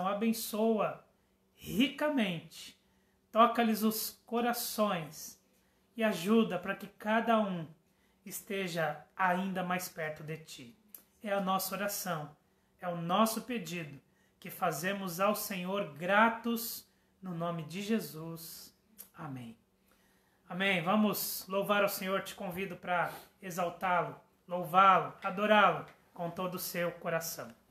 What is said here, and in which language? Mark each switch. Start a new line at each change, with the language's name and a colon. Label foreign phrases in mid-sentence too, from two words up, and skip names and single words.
Portuguese: Abençoa ricamente, toca-lhes os corações e ajuda para que cada um esteja ainda mais perto de Ti. É a nossa oração, é o nosso pedido que fazemos ao Senhor gratos no nome de Jesus. Amém. Amém. Vamos louvar ao Senhor. Te convido para exaltá-lo, louvá-lo, adorá-lo com todo o seu coração.